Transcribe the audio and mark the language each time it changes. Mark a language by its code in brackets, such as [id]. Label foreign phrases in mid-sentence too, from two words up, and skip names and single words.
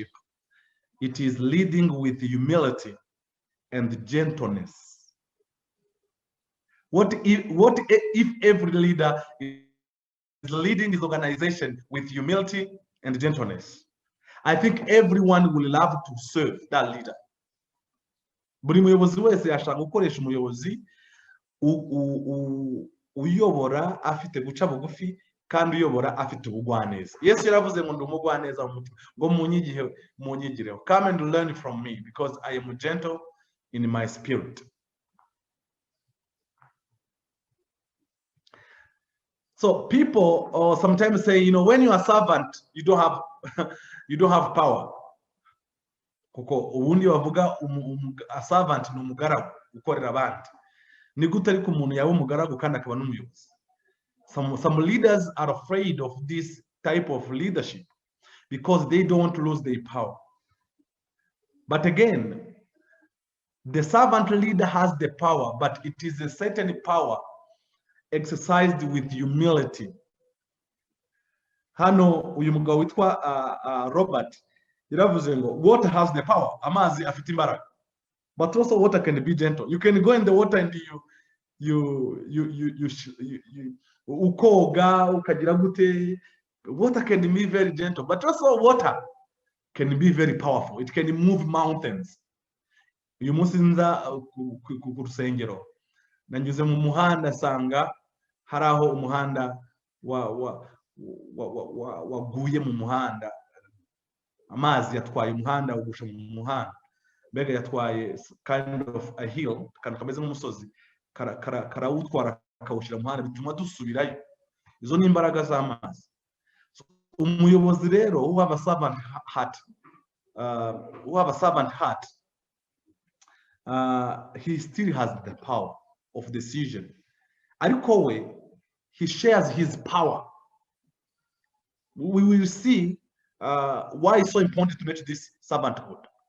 [en] It is leading with humility and gentleness. What if every leader is leading his organization with humility and gentleness? I think everyone will love to serve that leader. [rw] Buri muyobozi wese yashaka gukoresha umuyobozi uyobora afite guca bugufi kandi uyobora afite ubugwaneza. Yesu yaravuze ngo ndi umugwaneza mu mutima ngo munyigireho. [en] Come and learn from me because I am gentle in my spirit. So people sometimes say, when you are a servant, you don't have power. [rw] Kuko ubundi bavuga [en] a servant [rw] ni umugaragu ukorera abandi. Ni gute ariko umuntu yaba umugaragu kandi akaba n'umuyobozi? [en] Some leaders are afraid of this type of leadership because they don't lose their power. But again, the servant leader has the power, but it is a certain power exercised with humility. [rw] Hano uyu mugabo witwa Robert yaravuze ngo [en] water has the power, [rw] amazi afite imbaraga, [en] but also water can be gentle. You can go in the water and you [rw] ukoga ukagira gute. [en] Water can be very gentle, but also water can be very powerful. It can move mountains. [rw] Uyu munsi nza ku rusengero nanyuze mu muhanda sanga hari aho umuhanda waguye mu muhanda amazi yatwaye umuhanda ugusha mu muhanda, mbega yatwaye [en] kind of a hill, [rw] akantu kameze nk'umusozi, karawutwara akawushyira mu muhanda, bituma dusubirayo. Izo ni imbaraga z'amazi. Umuyobozi rero [en] who have a servant heart, he still has the power of decision. [rw] Ariko we, [en] he shares his power. We will see why it's so important to make this servanthood.